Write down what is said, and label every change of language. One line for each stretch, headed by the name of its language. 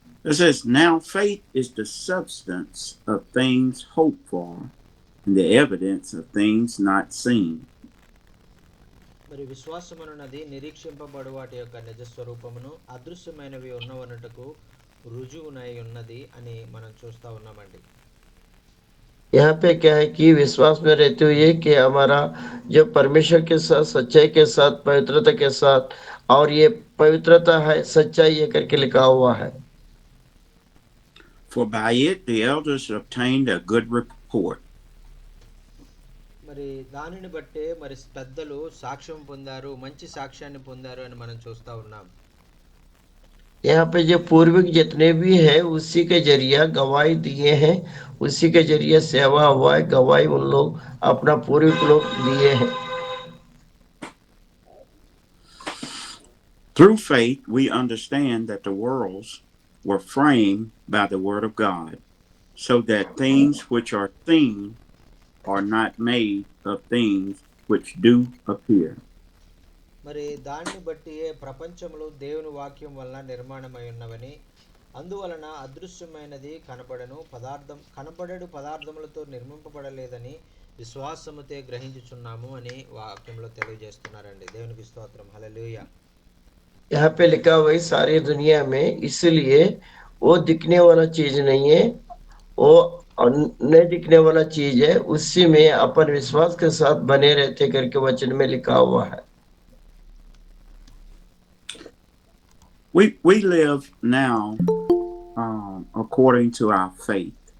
English: It says, now faith is the substance of things hoped for and the evidence of things not seen.
Telugu: మరి విశ్వాసమనున్నది నిరీక్షింపబడు వాటి యొక్క నిజ స్వరూపమును అదృశ్యమైనవి ఉన్నవనుటకు రుజువునై ఉన్నది అని మనం చూస్తా ఉన్నామండి.
Hindi: यहाँ पे क्या है कि विश्वास में रहते हुए कि हमारा जो परमेश्वर के साथ सच्चाई के साथ पवित्रता के साथ, और ये पवित्रता है सच्चाई ये करके लिखा हुआ है.
English: For by it the elders obtained a good report.
Telugu: మరి దానిని బట్టే మరి పెద్దలు సాక్ష్యం పొందారు, మంచి సాక్ష్యాన్ని పొందారు అని మనం చూస్తా ఉన్నాం.
Hindi: यहाँ पे जो पूर्विक जितने भी है उसी के जरिए गवाही दिए हैं, उसी के जरिए सेवा हुआ है, गवाही उन लोग अपना पूर्विक लोग दिए हैं.
English: Through faith we understand that the worlds were framed by the word of God, so that things which are seen are not made of things which do appear.
Telugu: మరి దాన్ని బట్టి ప్రపంచములు దేవుని వాక్యం వలన నిర్మాణమై ఉన్నవని, అందువలన అదృశ్యమైనది కనబడడు పదార్థములతో నిర్మింపబడలేదని విశ్వాసముతో గ్రహించుచున్నాము అని వాక్యంలో తెలియజేస్తున్నారండి. దేవునికి స్తోత్రం. హల్లెలూయా.
Hindi: यहाँ पे लिखा हुआ है सारी दुनिया में, इसलिए वो दिखने वाला चीज नहीं है, वो न दिखने वाला चीज है, उसी में अपन विश्वास के साथ बने रहते करके वचन में लिखा हुआ है.
English: We live now according to our faith.